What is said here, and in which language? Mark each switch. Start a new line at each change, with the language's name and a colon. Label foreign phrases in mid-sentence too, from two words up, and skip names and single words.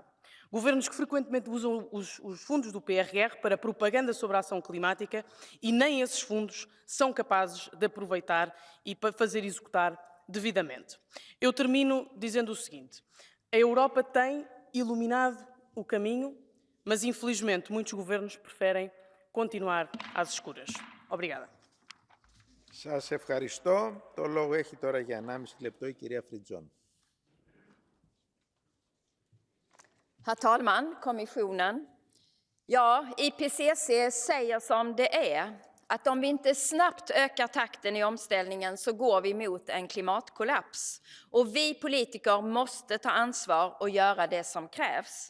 Portuguese: Governos que frequentemente usam os fundos do PRR para propaganda sobre a ação climática e nem esses fundos são capazes de aproveitar e para fazer executar devidamente. Eu termino dizendo o seguinte: a Europa tem iluminado o caminho, mas infelizmente muitos governos preferem continuar às escuras. Obrigada.
Greek: Σας ευχαριστώ. Το λόγο έχει τώρα για 1,5 λεπτό η κυρία Φριτζόν.
Swedish: Herr talman, kommissionen. Ja, IPCC säger som det är, att om vi inte snabbt ökar takten i omställningen så går vi mot en klimatkollaps. Och vi politiker måste ta ansvar och göra det som krävs.